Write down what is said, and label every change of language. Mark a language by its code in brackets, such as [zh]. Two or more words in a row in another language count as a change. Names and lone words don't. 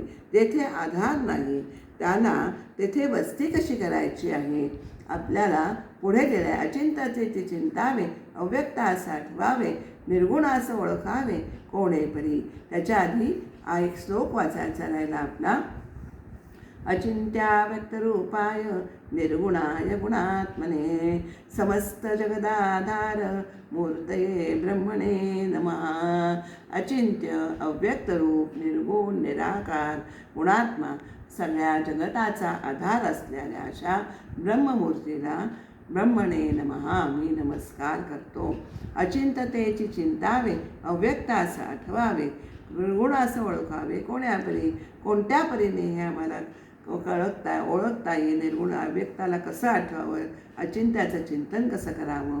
[mr] जेथे आधार नाही त्याला तेथे वस्ती कशी करायची आहे. आपल्याला पुढे गेले, अचिंत्याचे चिंतावे, अव्यक्तास आठवावे, निर्गुणास ओळखावे कोणे परी. त्याच्या आधी एक श्लोक वाचायचा राहिला आपला. [sa] अचिंत्याव्यक्तरूपाय निर्गुणाय गुणात्मने समस्त जगदाधार मूर्तये ब्रह्मणे नमः. [mr] अचिंत्य, अव्यक्तरूप, निर्गुण, निराकार, गुणात्मा, सगळ्या जगताचा आधार असलेल्या अशा ब्रह्ममूर्तीला [sa] ब्रह्मणे नमः [mr] मी नमस्कार करतो. अचिंततेची चिंतावे, अव्यक्तास आठवावे, निर्गुणास ओळखावे कोण्या परी. कोणत्या परीने हे आम्हाला ओळखता येईल. निर्गुण अव्यक्ताला कसं आठवावं, अचिंत्याचं चिंतन कसं करावं.